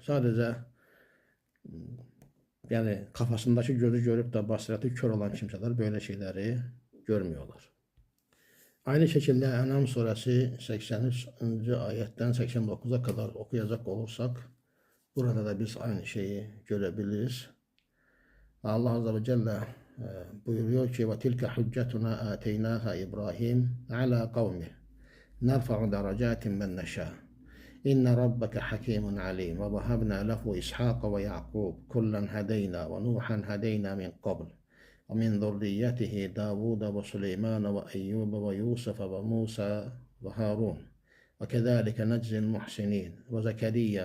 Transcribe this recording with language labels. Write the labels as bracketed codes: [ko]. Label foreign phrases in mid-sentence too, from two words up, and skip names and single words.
[tr] Sadece yani kafasındaki gözü görüp de basireti kör olan kimseler böyle şeyleri görmüyorlar. Aynı şekilde En'am suresi 83. ayetten 89'a kadar okuyacak olursak burada da biz aynı şeyi görebiliriz. Allah Azze ve Celle buyuruyor ki [ar] وَتِلْكَ حُجَّتُنَا آتَيْنَاهَا إِبْرَاهِيمَ عَلَى قَوْمِهِ نَرْفَعُ دَرَجَاتٍ مَنْ نَشَاءُ إِنَّ رَبَّكَ حَكِيمٌ عَلِيمٌ وَوَهَبْنَا لَهُ إِسْحَاقَ وَيَعْقُوبَ كُلًّا هَدَيْنَا وَنُوحًا هَدَيْنَا مِنْ قَبْلُ ومن ذريته داود وسليمان وأيوب ويوسف وموسى وهارون وكذلك نجزي المحسنين وزكريا